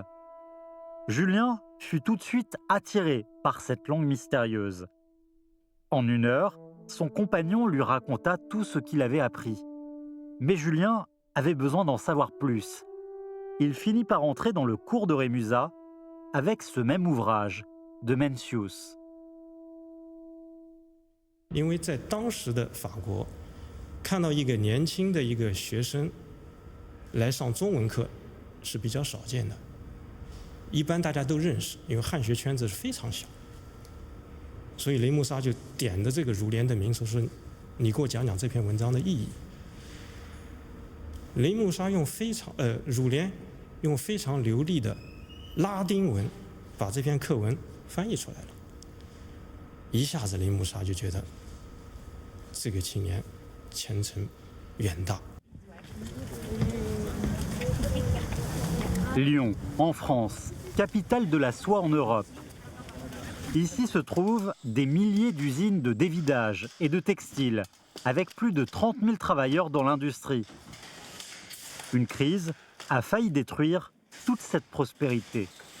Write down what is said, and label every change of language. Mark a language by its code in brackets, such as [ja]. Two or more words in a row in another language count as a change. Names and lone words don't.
[fr] Julien fut tout de suite attiré par cette langue mystérieuse. En 1 heure, son compagnon lui raconta tout ce qu'il avait appris. Mais Julien avait besoin d'en savoir plus. Il finit par entrer dans le cours de Rémusat avec ce même ouvrage de Mencius. [zh] 因为在当时的法国，看到一个年轻的一个学生来上中文课是比较少见的，一般大家都认识，因为汉学圈子是非常小，所以雷穆沙就点的这个儒莲的名，说你给我讲讲这篇文章的意义。雷穆沙用儒莲用非常流利的拉丁文把这篇课文翻译出来了，一下子雷穆沙就觉得这个青年前程远大。 [fr] Lyon, en France, capitale de la soie en Europe. Ici se trouvent des milliers d'usines de dévidage et de textiles, avec plus de 30 000 travailleurs dans l'industrie. Une crise a failli détruire toute cette prospérité.